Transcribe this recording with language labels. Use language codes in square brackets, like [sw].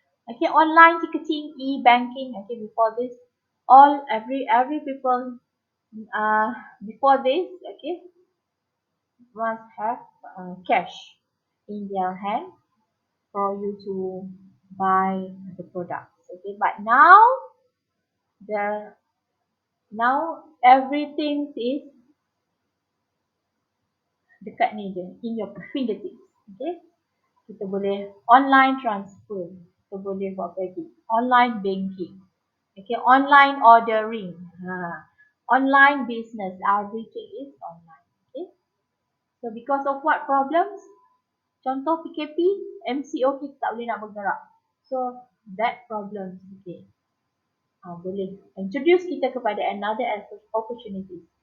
[en] Okay, online ticketing, e-banking. Okay, before this, every people before this, okay, must have cash in their hand for you to buy the products. Okay, but the now everything is [ms] dekat ni je, [en] in your fingertips. [ms] Okay, kita boleh online transfer, kita boleh buat apa lagi? [en] Online banking. Okay, online ordering. Online business, everything is online. Okay, so because of what problems? [ms] Contoh PKP, MCO kita tak boleh nak bergerak. [en] So that problem, [ms] okay, boleh introduce kita kepada [en] another opportunity.